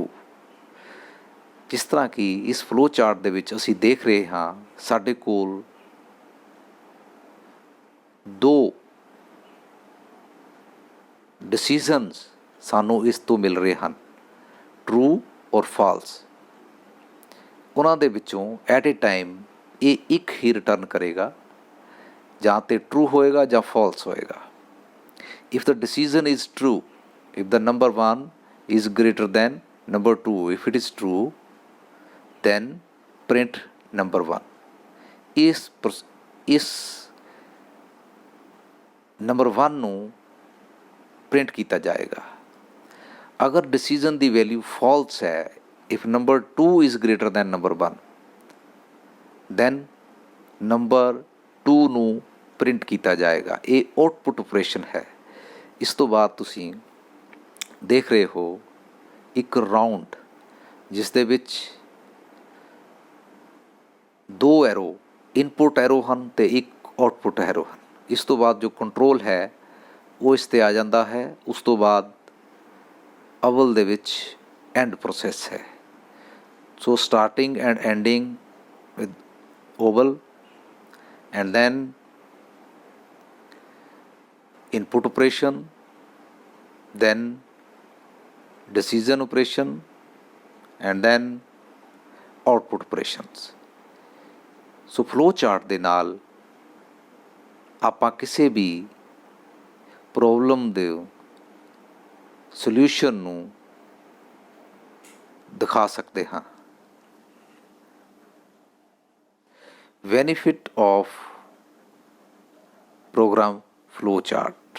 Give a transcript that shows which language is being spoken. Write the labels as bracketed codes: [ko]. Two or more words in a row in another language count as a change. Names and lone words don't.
[pa] ਜਿਸ ਤਰ੍ਹਾਂ ਕਿ ਇਸ [en] flow chart [pa] ਦੇ ਵਿੱਚ ਅਸੀਂ ਦੇਖ ਰਹੇ ਹਾਂ, ਸਾਡੇ ਕੋਲ 2 ਡਿਸੀਜ਼ਨਸ ਸਾਨੂੰ ਇਸ ਤੋਂ ਮਿਲ ਰਹੇ ਹਨ, [en] true or false. [pa] ਉਹਨਾਂ ਦੇ ਵਿੱਚੋਂ [en] at a time [pa] ਇਹ ਇੱਕ ਹੀ ਰਿਟਰਨ ਕਰੇਗਾ, ਜਾਂ ਤਾਂ ਟਰੂ ਹੋਏਗਾ ਜਾਂ ਫਾਲਸ ਹੋਏਗਾ। [en] If the decision is true, if the number 1 is greater than number 2, if it is true then print number 1। [pa] ਇਸ ਨੰਬਰ 1 ਨੂੰ ਪ੍ਰਿੰਟ ਕੀਤਾ ਜਾਏਗਾ। ਅਗਰ ਡਿਸੀਜ਼ਨ ਦੀ ਵੈਲਿਊ ਫਾਲਸ ਹੈ, [en] if number 2 is greater than number 1 then [pa] ਨੰਬਰ 2 ਨੂੰ ਪ੍ਰਿੰਟ ਕੀਤਾ ਜਾਏਗਾ। ਇਹ [en] output operation [pa] ਹੈ। ਇਸ ਤੋਂ ਬਾਅਦ ਤੁਸੀਂ ਦੇਖ ਰਹੇ ਹੋ ਇੱਕ ਰਾਊਂਡ ਜਿਸ ਦੇ ਵਿੱਚ 2 [en] arrow input arrow [pa] ਹਨ ਅਤੇ ਇੱਕ [en] output arrow [pa] ਹਨ। ਇਸ ਤੋਂ ਬਾਅਦ ਜੋ ਕੰਟਰੋਲ ਹੈ ਉਹ ਇਸ 'ਤੇ ਆ ਜਾਂਦਾ ਹੈ। ਉਸ ਤੋਂ ਬਾਅਦ ਅਵਲ ਦੇ ਵਿੱਚ [en] end process [pa] ਹੈ। [en] So starting and ending with oval and then input operation, then decision operation and then output operations। So flow chart [pa] ਦੇ ਨਾਲ ਆਪਾਂ ਕਿਸੇ ਵੀ ਪ੍ਰੋਬਲਮ ਦੇ ਸੋਲਿਊਸ਼ਨ ਨੂੰ ਦਿਖਾ ਸਕਦੇ ਹਾਂ। [en] Benefit of program flow chart.